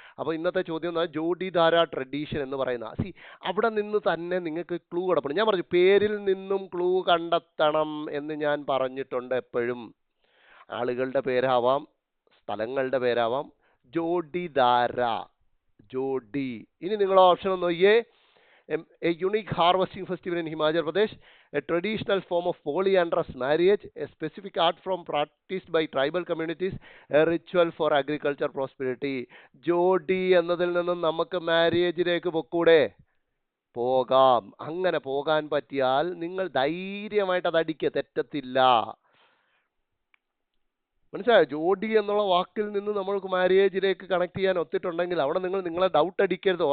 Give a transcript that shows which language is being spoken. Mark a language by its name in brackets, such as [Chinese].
[Malayalam] അപ്പോൾ ഇന്നത്തെ ചോദ്യം ജോഡിധാര ട്രഡീഷൻ എന്ന് പറയുന്ന അവിടെ നിന്ന് തന്നെ നിങ്ങൾക്ക് ക്ലൂ കിടപ്പണം. ഞാൻ പറഞ്ഞു പേരിൽ നിന്നും ക്ലൂ കണ്ടെത്തണം എന്ന് ഞാൻ പറഞ്ഞിട്ടുണ്ട്. എപ്പോഴും ആളുകളുടെ പേരാവാം, സ്ഥലങ്ങളുടെ പേരാവാം. ജോഡിധാര, ജോഡി. ഇനി നിങ്ങൾ ഓപ്ഷൻ ഒന്ന് നോക്കിയേ. [English] A unique harvesting festival in Himachal Pradesh, a traditional form of polyandrous marriage, a specific art form practiced by tribal communities, a ritual for agriculture prosperity. [Malayalam] ജോഡി എന്നതിൽ നിന്നും നമുക്ക് മാരേജിലേക്ക് പൊക്കൂടെ? പോകാം. അങ്ങനെ പോകാൻ പറ്റിയാൽ നിങ്ങൾ ധൈര്യമായിട്ട് അത് അടിക്കുക, തെറ്റത്തില്ല. മനസ്സിലായോ? ജോഡി എന്നുള്ള വാക്കിൽ നിന്ന് നമ്മൾക്ക് മാരേജിലേക്ക് കണക്ട് ചെയ്യാൻ ഒത്തിട്ടുണ്ടെങ്കിൽ അവിടെ നിങ്ങളെ ഡൗട്ട് അടിക്കരുത്.